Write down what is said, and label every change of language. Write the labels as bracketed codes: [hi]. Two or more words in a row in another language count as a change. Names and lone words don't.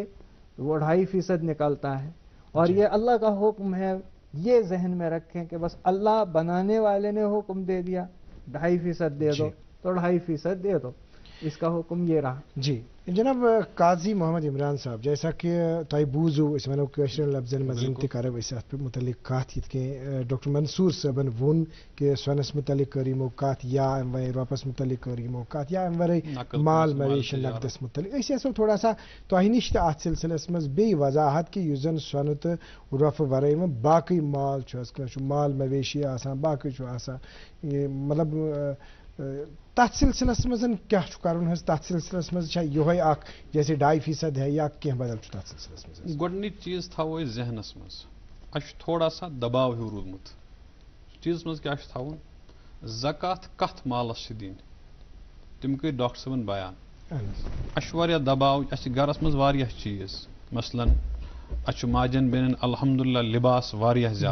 [ur] وہ 2.5% نکلتا ہے، اور یہ اللہ کا حکم ہے، یہ ذہن میں رکھیں کہ بس اللہ بنانے والے نے حکم دے دیا 2.5% دے دو تو 2.5% دے دو، اس کا حکم یہ رہا۔ [ks] جی جناب قاضی محمد عمران صاحب، [ur] جیسا کہ [ks] تۄہہِ بوٗزوٕ أسۍ وَنو کٲشرٮ۪ن لفظن منٛز تہِ کرو أسۍ اَتھ متعلق کتھ، یِتھ کٔنۍ ڈاکٹر منصور صٲبن ووٚن کہ سۄنس متعلق کٔر یِمو کتھ، یا امہِ ورٲے رۄپس متعلق کٔر یِمو کتھ، یا امہِ ورٲے مال مویشی نقدس متعلق۔ أسۍ یژھو [ur] تھوڑا سا [ks] تۄہہِ نِش تہِ اتھ سلسلس منٛز بیٚیہِ وضاحت کہ یُس زن سۄنہٕ تہٕ رۄپھٕ ورٲے وۄنۍ باقٕے مال چھُ حظ، کٲنٛسہِ چھُ مال مویشی آسان، باقٕے چھُ آسان، مطلب تتھ سلسلس منٛز کیٛاہ چھُ کرُن حظ؟ تتھ سلسلس منٛز چھا یِہوے اکھ [ur] جیسے 2.5% ہے، [ks] یا کینٛہہ بدل چھُ تتھ سلسلس منٛز؟ گۄڈنِچ چیٖز تھاوو أسۍ ذہنس منٛز، اَسہِ چھُ [ur] تھوڑا سا [ks] دباو ہیوٗ روٗدمُت چیٖزس منٛز کیٛاہ چھُ تھاوُن؟ زکات کتھ مالس چھِ دِنۍ، تِم کٔرۍ ڈاکٹر صٲبن بیان۔ اَسہِ چھُ واریاہ دباو، اَسہِ چھِ گرس منٛز واریاہ چیٖز، مثلاً اَسہِ چھُ ماجن بیٚنٮ۪ن الحمدللہ لباس واریاہ زیادٕ